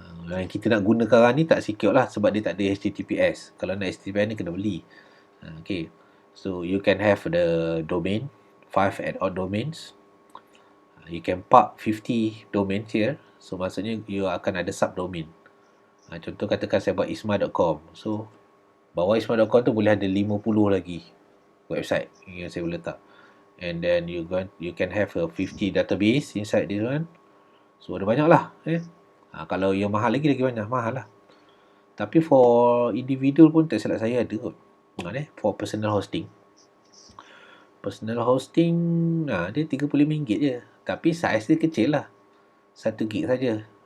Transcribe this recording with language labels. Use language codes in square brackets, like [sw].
[ms] Yang kita nak guna sekarang ni tak secure lah sebab dia tak ada HTTPS. Kalau nak HTTPS ni kena beli. Okay. [en] So you can have the domain, 5 add-on domains. You can park 50 domains here. [ms] So maksudnya you akan ada subdomain. Contoh katakan saya buat isma.com. So bawah isma.com tu boleh ada 50 lagi website yang saya boleh letak. [en] And then you can have a 50 database inside this one. [ms] So ada banyak lah. Kalau yang mahal lagi banyak, mahal lah. Tapi for individual pun tak silap saya ada kot. [en] For personal hosting. [ms] Personal hosting dia RM35 je. Tapi saiz dia kecil lah. 1 gig saja.